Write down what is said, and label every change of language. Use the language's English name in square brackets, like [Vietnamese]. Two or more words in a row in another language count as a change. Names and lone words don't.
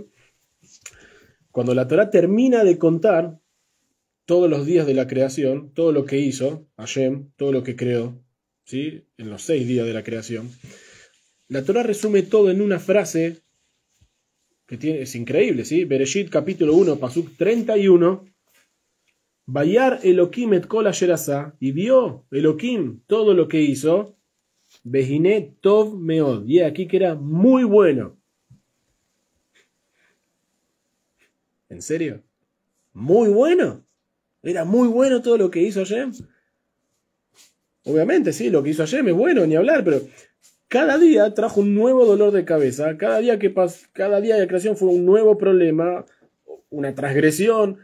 [Spanish] Cuando la Torá termina de contar todos los días de la creación, todo lo que hizo Hashem, todo lo que creó, ¿sí? En los 6 días de la creación, la Torá resume todo en una frase que es increíble, ¿sí? Bereshit capítulo 1, [Hebrew] פסוק 31. וירא אלהים את כל אשר עשה, [Spanish] y vio Elohim todo lo que hizo, [Hebrew] והנה טוב מאד, [Spanish] y aquí que era muy bueno. ¿En serio? ¿Muy bueno? ¿Era muy bueno todo lo que hizo Hashem? Obviamente, sí, lo que hizo Hashem es bueno, ni hablar, pero cada día trajo un nuevo dolor de cabeza, cada día de creación fue un nuevo problema, una transgresión.